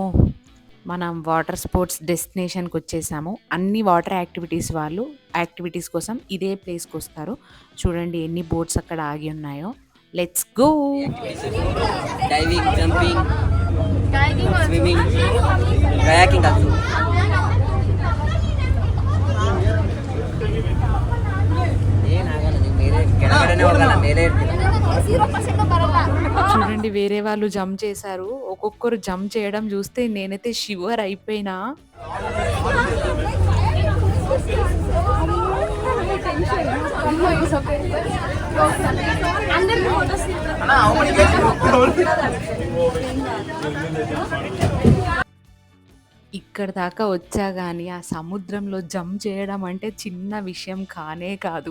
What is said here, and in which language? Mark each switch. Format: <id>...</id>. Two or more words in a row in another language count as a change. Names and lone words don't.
<te>మనం</te> <en>water sports</en> <te>డెస్టినేషన్‌కొచ్చేసాము. అన్ని</te> <en>water activities</en> <te>కోసం ఇదే ప్లేస్‌కొస్తారు. చూడండి ఎన్ని బోట్స్ అక్కడ ఆగి ఉన్నాయో.</te> <en>let's go! diving, jumping, swimming, kayaking ಆಗ್ತದೆ.</en> <kn>ಏನಾಗಲ್ಲ, ನೀವು ಮೇಲೆ ಕೆಳಗಡೆನೇ ಹೋಗಲ್ಲ, ಮೇಲೆ ಇರ್ತೀರ.</kn> <te>చూడండి వేరే వాళ్ళు జంప్ చేశారు. ఒక్కొక్కరు జంప్ చేయడం చూస్తే నేనైతే షివర్ అయిపోయినా. ఇక్కడ దాకా వచ్చా గానీ ఆ సముద్రంలో జంప్ చేయడం అంటే చిన్న విషయం కానే కాదు.</te>